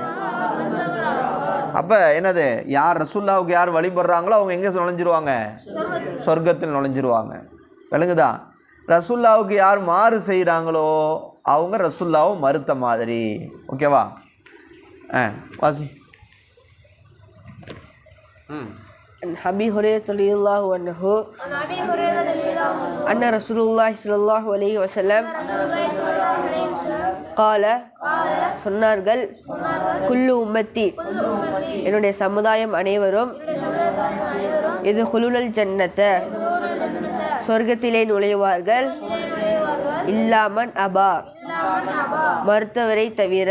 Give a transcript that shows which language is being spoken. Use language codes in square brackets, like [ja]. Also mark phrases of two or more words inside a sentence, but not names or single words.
[ta] அப்ப என்னது? யார் ரசூலுல்லாஹ்வுக்கு யார் வழிபடுறாங்களோ அவங்க எங்க நுழைஞ்சிருவாங்க? சொர்க்கத்தில் நுழைஞ்சிருவாங்க. விளங்குதா? ரசூலுல்லாஹ்வுக்கு யார் மாறு செய்கிறாங்களோ அவங்க ரசூலுல்லாஹ்வை மறுத்த மாதிரி. ஓகேவா? வாசி. [ar] عن أبي هريرة رضي الله عنه أن رسول الله صلى الله عليه وسلم قال, [ta] சொன்னார்கள், [ar] كل أمتي, [ta] என்னுடைய சமுதாயம் அனைவரும், இது [ar] يدخلون الجنة, [ta] சொர்க்கத்திலே நுழைவார்கள். [ar] إلا من أبى, [ta] மறுத்தவரை தவிர.